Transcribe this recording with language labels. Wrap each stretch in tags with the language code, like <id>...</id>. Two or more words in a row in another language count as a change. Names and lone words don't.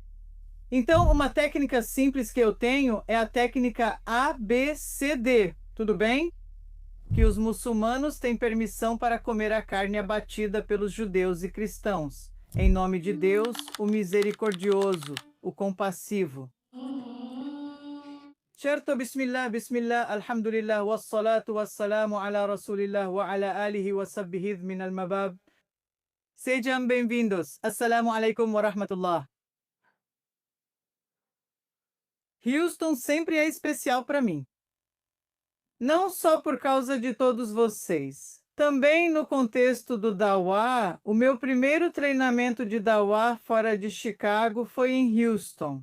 <pt>Então, uma técnica simples que eu tenho é a técnica ABCD, tudo bem? Que os muçulmanos têm permissão para comer a carne abatida pelos judeus e cristãos. Em nome de Deus, o misericordioso, o compassivo. Certo,</pt> <ar>بسم الله، الحمد لله، والصلاة والسلام على رسول الله وعلى آله وصحبه من المباب.</ar> <pt>Sejam bem-vindos.</pt> <ar>السلام عليكم ورحمة الله.</ar> <pt>Houston sempre é especial para mim. Não só por causa de todos vocês. Também no contexto do Dawah, o meu primeiro treinamento de Dawah fora de Chicago foi em Houston.</pt>